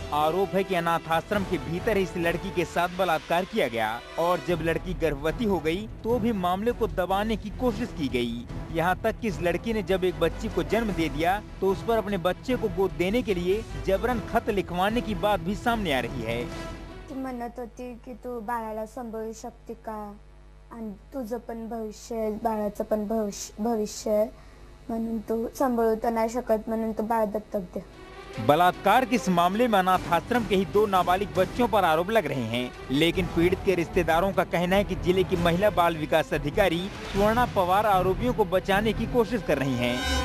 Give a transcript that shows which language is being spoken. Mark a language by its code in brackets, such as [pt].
[hi] आरोप है कि अनाथ आश्रम के भीतर इस लड़की के साथ बलात्कार किया गया और जब लड़की गर्भवती हो गई तो भी मामले को दबाने की कोशिश की गई। यहाँ तक कि इस लड़की ने जब एक बच्ची को जन्म दे दिया तो उस पर अपने बच्चे को गोद देने के लिए जबरन खत लिखवाने की बात भी सामने आ रही है। [mr] म्हणत होती की तू बाळाला सांभाळू शकते का आणि तुझं पण भविष्य बाळाचं पण भविष्य म्हणून तू सांभाळू तर नाही शकत म्हणून तू बाळ दत्तक दे। [hi] बलात्कार के इस मामले में अनाथ आश्रम के ही 2 नाबालिग बच्चों पर आरोप लग रहे हैं, लेकिन पीड़ित के रिश्तेदारों का कहना है कि जिले की महिला बाल विकास अधिकारी स्वर्णा पवार आरोपियों को बचाने की कोशिश कर रही हैं।